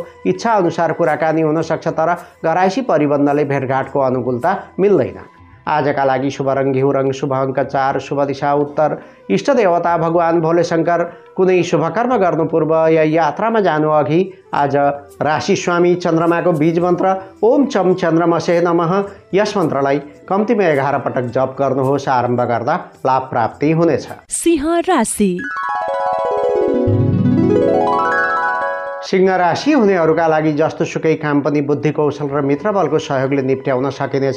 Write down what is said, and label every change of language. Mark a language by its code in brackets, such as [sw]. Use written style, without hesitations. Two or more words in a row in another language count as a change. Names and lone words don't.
[ne] इच्छा अनुसार कुराकानी हुन सक्छ तर घराइसी परिबन्धले भेटघाटको अनुकूलता मिल्दैन। आजका लागि शुभ रङ घिउ रङ, शुभ अङ्क 4, शुभ दिशा उत्तर, इष्ट देवता भगवान भोले शङ्कर। कुनै शुभ कर्म गर्नु पूर्व या यात्रामा जानु अघि आज राशि स्वामी चन्द्रमाको बीज मन्त्र [sa] ओम चम चन्द्रमसे नमः [ne] यस मन्त्रलाई कम्तीमा 11 पटक जप गर्नुहोस्। आरम्भ गर्दा लाभ प्राप्ति हुनेछ। सिंह राशि। सिंह राशि हुनेहरूका लागि जस्तो सुकै काम पनि बुद्धि कौशल र मित्रबलको सहयोगले निप्ट्याउन सकिनेछ।